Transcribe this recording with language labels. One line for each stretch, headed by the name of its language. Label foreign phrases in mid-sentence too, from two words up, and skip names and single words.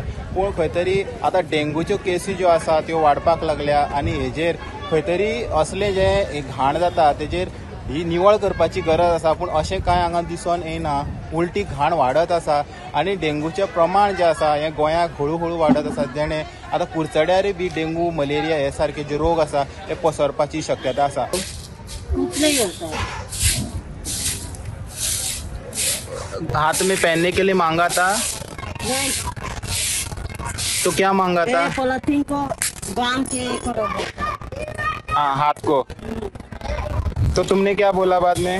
Konkani: पूण खंय तरी आतां डेंगूच्यो केसी ज्यो आसा त्यो वाडपाक लागल्या आनी हेजेर खंय तरी असलें जें घाण जाता तेजेर ही निवळ करपाची गरज आसा, पूण अशें कांय हांगा दिसून येना. उलटी घाण वाडत आसा आनी डेंगूचें प्रमाण जें आसा हें गोंयांत हळू हळू वाडत आसा, जेणे आतां कुडचड्यारय बी डेंगू मलेरिया हे सारखे जे रोग आसा ते पसरपाची शक्यता आसा.
Hindi: हाथ में पहनने के लिए मांगा था तो क्या मांगा था? पॉलिथीन को बांध के हाँ, हाथ को. तो तुमने क्या बोला बाद में?